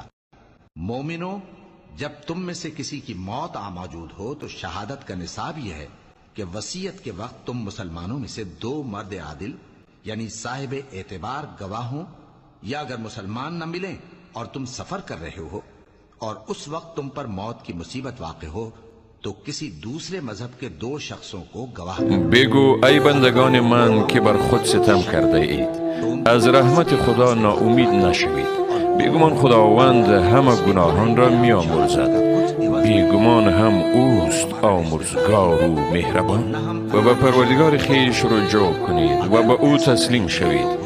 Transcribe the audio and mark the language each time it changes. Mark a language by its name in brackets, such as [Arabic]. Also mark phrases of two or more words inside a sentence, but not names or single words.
[Urdu] مومنو، جب تم میں سے کسی کی موت آ موجود ہو تو شہادت کا نصاب یہ ہے کہ وصیت کے وقت تم مسلمانوں میں سے 2 مرد عادل یعنی صاحب اعتبار گواہوں، یا اگر مسلمان نہ ملیں اور تم سفر کر رہے ہو اور اس وقت تم پر موت کی مصیبت واقع ہو تو کسی دوسرے مذہب کے 2 شخصوں کو گواہ [Persian] بگو ای بندگان من که بر خود ستم کرده اید، از رحمت خدا ناامید نشوید. بیگمان خداوند همه گناهان را می آمرزد. بیگمان هم اوست آمرزگار و مهربان. و به پروردگار خویش رجوع کنید و به او تسلیم شوید.